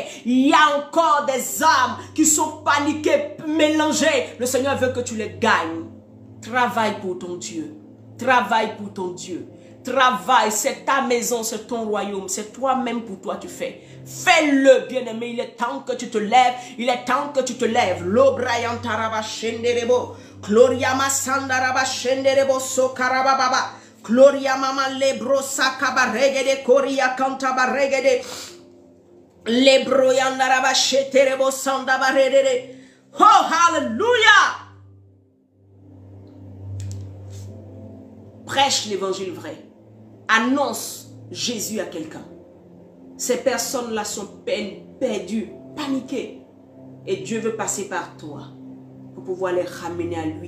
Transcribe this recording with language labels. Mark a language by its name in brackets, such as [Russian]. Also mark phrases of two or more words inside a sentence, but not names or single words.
[French] Il y a encore des âmes qui sont paniquées, mélangées. Le Seigneur veut que tu les gagnes. Travaille pour ton Dieu. Travaille pour ton Dieu. Travaille, c'est ta maison, c'est ton royaume. C'est toi-même pour toi tu fais. Fais-le, bien-aimé. Il est temps que tu te lèves. Il est temps que tu te lèves. L'obrayantaraba shenderebo. Gloria Masandaraba Shenderebo Sokarababa. Gloria Mama Lebro Sakabaregede Koria Kantabaregede. Lebro Yandaraba Sheterebo Sandabarede. Oh, hallelujah! Prêche l'évangile vrai. Annonce Jésus à quelqu'un. Ces personnes-là sont perdues, paniquées. Et Dieu veut passer par toi pour pouvoir les ramener à lui.